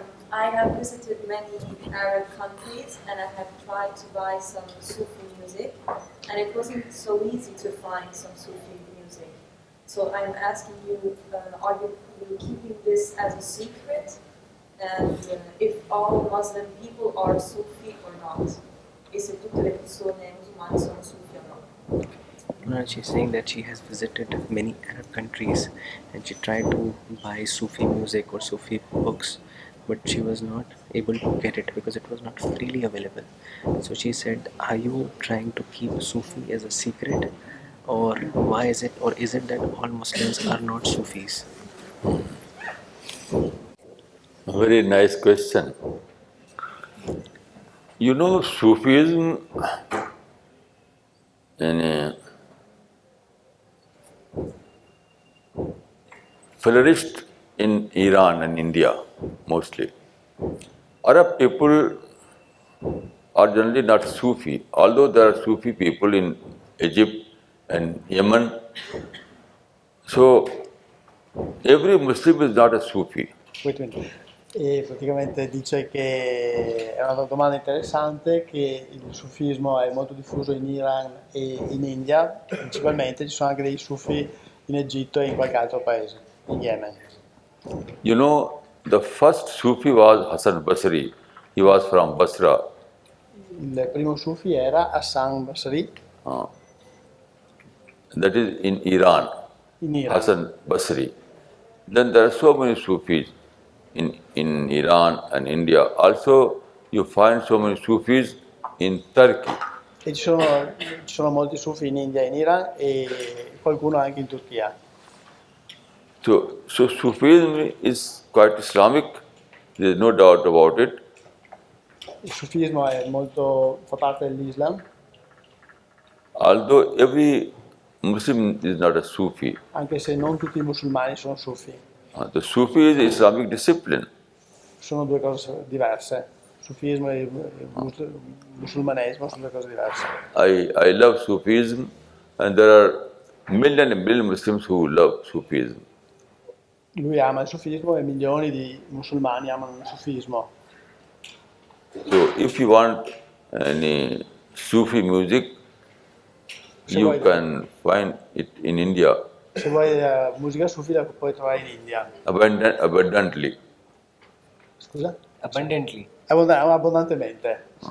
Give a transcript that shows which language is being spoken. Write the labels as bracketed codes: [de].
[en] I have visited many Arab countries and I have tried to buy some Sufi music and it wasn't so easy to find some Sufi music. So I'm asking you, are you keeping this as a secret? And if all Muslim people are Sufi or not? [it] E se tutte le persone musulmane sono Sufi o no? [en] No, she's saying that she has visited many Arab countries and she tried to buy Sufi music or Sufi books, but she was not able to get it because it was not freely available. So she said, are you trying to keep Sufi as a secret, or why is it, or is it that all Muslims are not Sufis? Very nice question. You know, Sufism flourished in Iran and India mostly. Arab people are generally not Sufi, although there are Sufi people in Egypt and Yemen. So every Muslim is not a Sufi. Wait a minute. [it] E praticamente dice che è una domanda interessante, che il sufismo è molto diffuso in Iran e in India, principalmente ci sono anche dei sufi in Egitto e in qualche altro paese, in Yemen. [en] You know, the first Sufi was Hassan Basri. He was from Basra. [it] Il primo sufi era Hassan Basri [en] That is in Iran, [it] in Iran. [en] Hassan Basri. Then there are so many Sufis in Iran and India. Also, you find so many Sufis in Turkey. [it] E ci sono molti sufi in India e in Iran e qualcuno anche in Turchia. [en] So Sufism is quite Islamic. There is no doubt about it. [it] Il sufismo fa parte dell'Islam, [en] Although every Muslim is not a Sufi. [it] anche se non tutti i musulmani sono sufi. [en] The Sufi is Islamic discipline. [it] Sono due cose diverse. Sufismo e musulmanesimo sono due cose diverse. [en] I love Sufism, and there are million and million Muslims who love Sufism. [it] Lui ama il sufismo e milioni di musulmani amano il sufismo. [en] So if you want any Sufi music, [it] Se [en] you [it] vuoi- [en] can find it in India [it] Se vuoi musica sufi la puoi trovare in India. [en] abundantly. [it] Scusa? [en] Abundantly. [it] Abbondantemente.